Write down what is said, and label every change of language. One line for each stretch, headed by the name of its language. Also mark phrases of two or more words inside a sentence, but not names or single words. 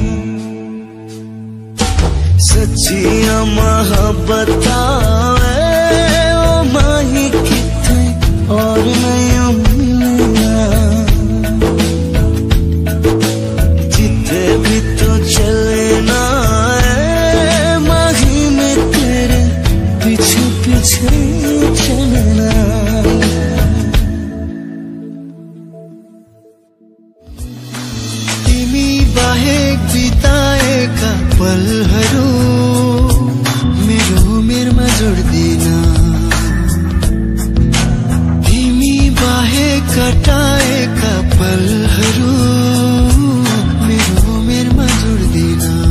Punjabi: ਸੱਚੀਆ ਮੋਹੱਬਤ ਓ ਮਾਹੀ ਕਿੱਥੇ ਔਰ ਨਹੀਂ ਮਿਲਣਾ, ਜਿੱਥੇ ਭੀ ਤੋ ਚੱਲਣਾ ਹੈ ਮਾਹੀ ਮੈਂ ਤੇਰੇ ਪਿੱਛੇ ਪਿੱਛੇ ਚੱਲਣਾ।
Nepali: तिमी बाहेक बिताएका पलहरू मेरो उमेरमा जोड्दिन, तिमी बाहेक कटाएका पलहरू मेरो उमेरमा जोड्दिन,